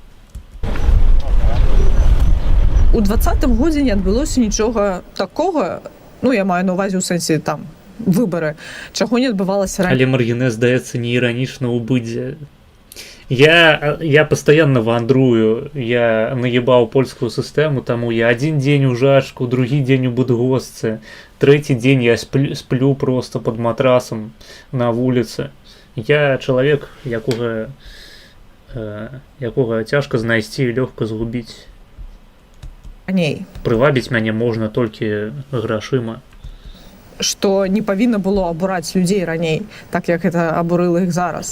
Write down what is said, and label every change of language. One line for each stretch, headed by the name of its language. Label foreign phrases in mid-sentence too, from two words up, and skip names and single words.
Belarusian: У 20-м годзе не адбылося нічога такога, ну, я маю на ўвазе ў сэнсе там выбары, чаго не адбывалася раней. Але Маргінез, здаецца, не іранічна ў быдзе.
Russian: Я постоянно вандрую, я наебал польскую систему,
Ukrainian: тому я один день у Жашку, другий день у Будгосце,
Russian: третий день я сплю просто под матрасом на вулице.
Belarusian: Я чалавек, якога цяжка знайсці і лёгка згубіць. Прывабіць мяне можна толькі грашыма. Што не павінна было абураць людзей раней, так як гэта абурыла іх зараз.